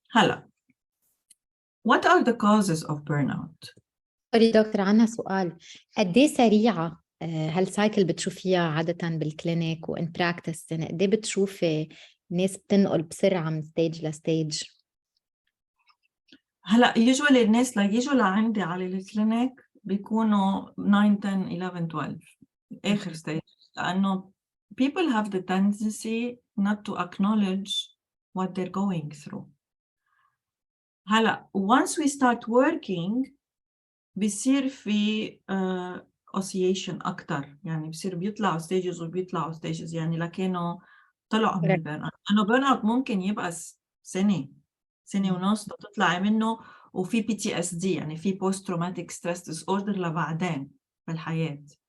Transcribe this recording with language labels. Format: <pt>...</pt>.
<ar>هلا</ar> <en>what are the causes of burnout؟</en> <ar>سوري دكتور، عنا سؤال. قد ايه سريعة هالسايكل بتشوفيها عادة بالكلينيك وإن براكتس؟ يعني قد ايه بتشوفي ناس بتنقل بسرعة من ستيج لستيج؟ هلا usually الناس اللي يجوا لعندي على الكلينيك بيكونوا 9 10 11 12 آخر ستيج، لأنه</ar> <en>people have the tendency not to acknowledge what they're going through.</en> <ar>هلا</ar> <en>once we start working</en> <ar>بيصير في oscillation أكتر، يعني بيصير بيطلعوا stages وبيطلعوا stages، يعني لكنه طلعوا من البيرن اوت. لأنه بيرن اوت ممكن يبقى سنة سنة ونص تطلعي منه، وفي PTSD يعني في Post Traumatic Stress Disorder لبعدين بالحياة.</ar>